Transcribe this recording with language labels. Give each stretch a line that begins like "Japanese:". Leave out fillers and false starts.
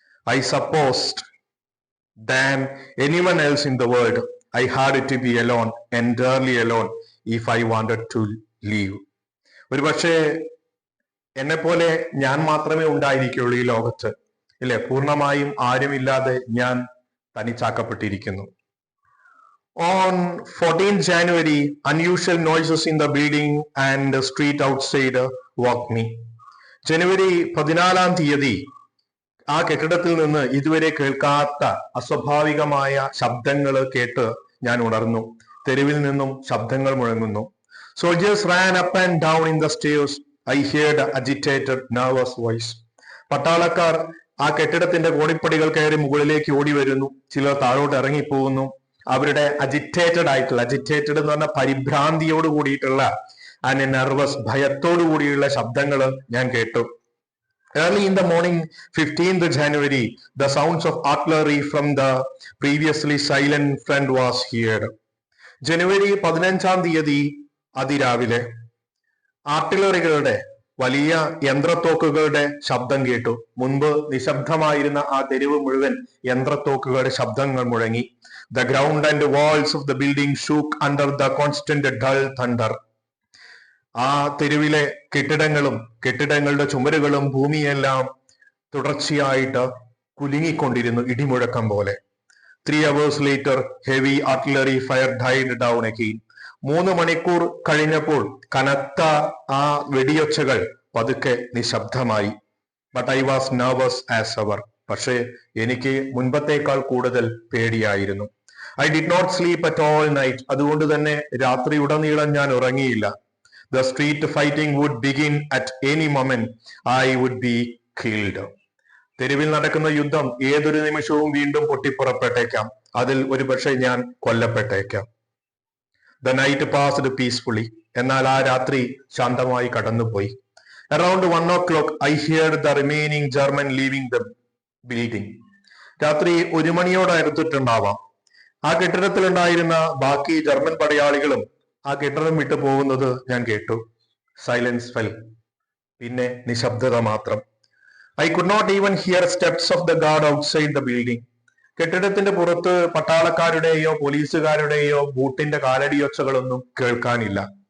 English: I supposed than anyone else in the world I had to be alone, entirely alone, if I wanted to leave.
Malayalam: ഒരുപക്ഷെ എന്നെ പോലെ ഞാൻ മാത്രമേ ഉണ്ടായിരിക്കുള്ളൂ ഈ ലോകത്ത്, ഇല്ലേ? പൂർണ്ണമായും ആരുമില്ലാതെ ഞാൻ തനിച്ചാക്കപ്പെട്ടിരിക്കുന്നു.
English: On 14th January, unusual noises in the building and the street outside woke me.
Malayalam: ജനുവരി 14 ആ കെട്ടിടത്തിൽ നിന്ന് ഇതുവരെ കേൾക്കാത്ത അസ്വാഭാവികമായ ശബ്ദങ്ങൾ കേട്ട് ഞാൻ ഉണർന്നു. തെരുവിൽ നിന്നും ശബ്ദങ്ങൾ മുഴങ്ങുന്നു.
English: Soldiers ran up and down in the stairs. I heard agitated, nervous voice.
Malayalam: പട്ടാളക്കാർ ആ കെട്ടിടത്തിന്റെ കോണിപ്പടികൾ കയറി മുകളിലേക്ക് ഓടി വരുന്നു. ചിലർ താഴോട്ട് ഇറങ്ങിപ്പോകുന്നു. അവരുടെ അജിറ്റേറ്റഡ് എന്ന് പറഞ്ഞ പരിഭ്രാന്തിയോട് കൂടിയിട്ടുള്ള നെർവസ്, ഭയത്തോടു കൂടിയുള്ള ശബ്ദങ്ങൾ ഞാൻ കേട്ടു.
English: Early in the morning, 15th January, the sounds of artillery from the previously silent front was heard.
Malayalam: ജനുവരി 15 അതിരാവിലെ ആർട്ടിലറികളുടെ വലിയ യന്ത്രത്തോക്കുകളുടെ ശബ്ദം കേട്ടു. മുൻപ് നിശബ്ദമായിരുന്ന ആ തെരുവ് മുഴുവൻ യന്ത്രത്തോക്കുകളുടെ ശബ്ദങ്ങൾ മുഴങ്ങി.
English: The ground and walls of the building shook under the constant dull thunder.
Malayalam: ആ തെരുവിലെ കെട്ടിടങ്ങളുടെ ചുമരുകളും ഭൂമിയെല്ലാം തുടർച്ചയായിട്ട് കുലുങ്ങിക്കൊണ്ടിരുന്നു, ഇടിമുഴക്കം പോലെ.
English: 3 hours later, heavy artillery fire died down again.
Malayalam: 3 മണിക്കൂർ കഴിഞ്ഞപ്പോൾ കനത്ത ആ വെടിയൊച്ചകൾ പതുക്കെ നിശബ്ദമായി.
English: But I was nervous as ever.
Malayalam: പക്ഷേ എനിക്ക് മുൻപത്തേക്കാൾ കൂടുതൽ പേടിയായിരുന്നു.
English: I did not sleep at all night.
Malayalam: അതുകൊണ്ട് തന്നെ രാത്രിയുടനീളം ഞാൻ ഉറങ്ങിയില്ല.
English: The street fighting would begin at any moment. I would be killed.
Malayalam: തെരുവിൽ നടക്കുന്ന യുദ്ധം ഏതൊരു നിമിഷവും വീണ്ടും പൊട്ടിപ്പുറപ്പെട്ടേക്കാം. അതിൽ ഒരുപക്ഷെ ഞാൻ കൊല്ലപ്പെട്ടേക്കാം.
English: The night passed peacefully.
Malayalam: എന്നാൽ ആ രാത്രി ശാന്തമായി കടന്നുപോയി.
English: Around 1 o'clock, I heard the remaining German leaving the building.
Malayalam: രാത്രി 1 മണിയോടടുത്തിട്ടുണ്ടാവാം. ആ കെട്ടിടത്തിലുണ്ടായിരുന്ന ബാക്കി ജർമ്മൻ പടയാളികളും ആ കെട്ടിടം വിട്ടു പോകുന്നത് ഞാൻ കേട്ടു.
English: Silence fell.
Malayalam: പിന്നെ നിശബ്ദത മാത്രം.
English: I could not even hear steps of the guard outside the building.
Malayalam: കെട്ടിടത്തിന്റെ പുറത്ത് പട്ടാളക്കാരുടെയോ പോലീസുകാരുടെയോ ബൂട്ടിന്റെ കാലടിയൊച്ചകളൊന്നും കേൾക്കാനില്ല.